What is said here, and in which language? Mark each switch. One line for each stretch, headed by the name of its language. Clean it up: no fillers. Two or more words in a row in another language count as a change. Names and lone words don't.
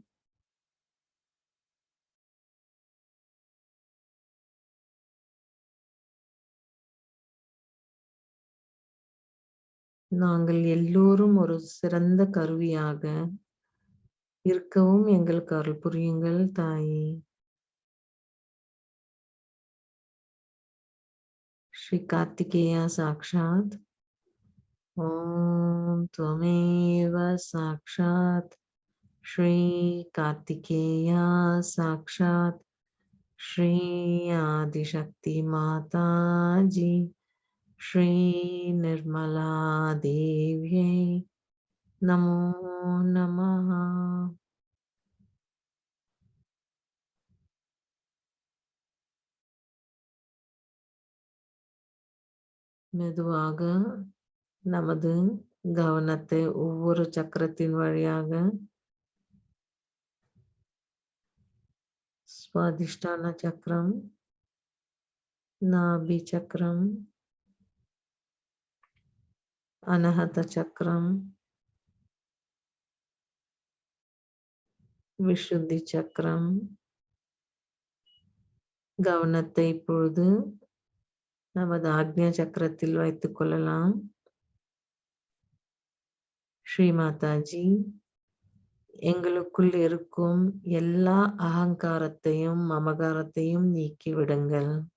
Tamil: நாங்கள் எல்லோரும் ஒரு சிறந்த கருவியாக இருக்கவும் எங்களுக்கு அருள் புரியுங்கள் தாயே.
Sanskrit: श्री कार्तिकेय साक्षात् ओम त्वमेव साक्षात् श्री कार्तिकेय साक्षात् श्री आदिशक्ति माता जी श्री निर्मला देव्यै नमो नमः.
Tamil: மெதுவாக நமது கவனத்தை ஒவ்வொரு சக்கரத்தின் வழியாக சுவாதிஷ்டான சக்கரம், நாபி சக்கரம், அனாஹத சக்கரம், விசுத்தி சக்கரம் கவனத்தை இப்பொழுது நமது ஆக்ஞா சக்கரத்தில் வைத்துக் கொள்ளலாம். ஸ்ரீ மாதாஜி, எங்களுக்குள் இருக்கும் எல்லா அகங்காரத்தையும் மமகாரத்தையும் நீக்கிவிடுங்கள்.